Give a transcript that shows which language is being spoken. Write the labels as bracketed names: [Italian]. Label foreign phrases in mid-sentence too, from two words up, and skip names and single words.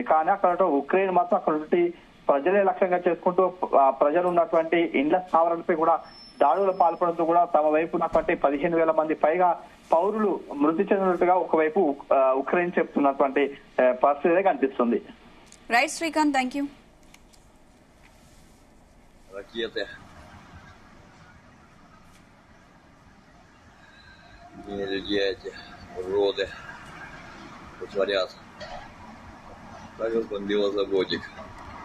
[Telugu] కానీ అక్కడ ఉక్రెయిన్ మాత్రం అక్కడ ఉన్నటువంటి ప్రజలే లక్ష్యంగా చేసుకుంటూ ప్రజలు ఉన్నటువంటి ఇండ్ల స్థావరాలపై కూడా దాడులు పాల్పడుతూ కూడా తమ వైపు ఉన్నటువంటి 15,000 మంది పైగా పౌరులు మృతి చెందినట్టుగా ఒకవైపు ఉక్రెయిన్ చెప్తున్నటువంటి పరిస్థితి కనిపిస్తుంది. [English] Right Srikanth, thank you. [Russian] Ракеты, люди эти, уроды, творят. Так разбомбило заводик.